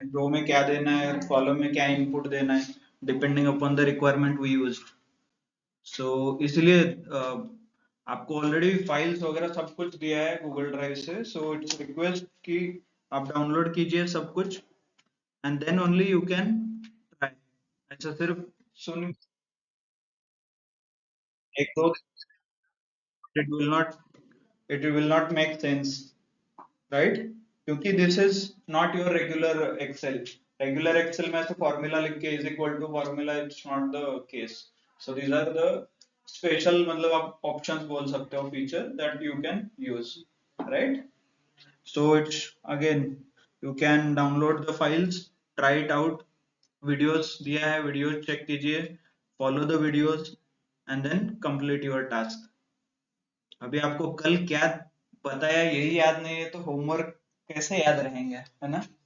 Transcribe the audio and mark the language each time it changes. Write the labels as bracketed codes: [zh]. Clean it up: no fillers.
[hi] रो में क्या देना है, कॉलम में क्या इनपुट देना है, [en] Depending upon the requirement we use. [hi] सो इसलिए आपको ऑलरेडी फाइल्स वगैरह सब कुछ दिया है गूगल ड्राइव से, सो इट्स रिक्वेस्ट कि आप डाउनलोड कीजिए सब कुछ [en] And then only you can try. [hi] ऐसा सिर्फ सुन एक दो, [en] it will not it will not make sense, right? [hi] क्योंकि [en] This is not your regular Excel. [hi] Regular Excel में ऐसे फॉर्मूला लिख के is equal to formula, [en] It's not the case. [hi] So these are the special, मतलब आप options बोल सकते हो, [en] Feature that you can use, right? So it's again, you can download the files, try it out। videos दिया है, [hi] videos check कीजिए, [en] follow the videos and then complete your task। [hi] अभी आपको कल क्या बताया यही याद नहीं है तो होमवर्क कैसे याद रहेंगे, है ना?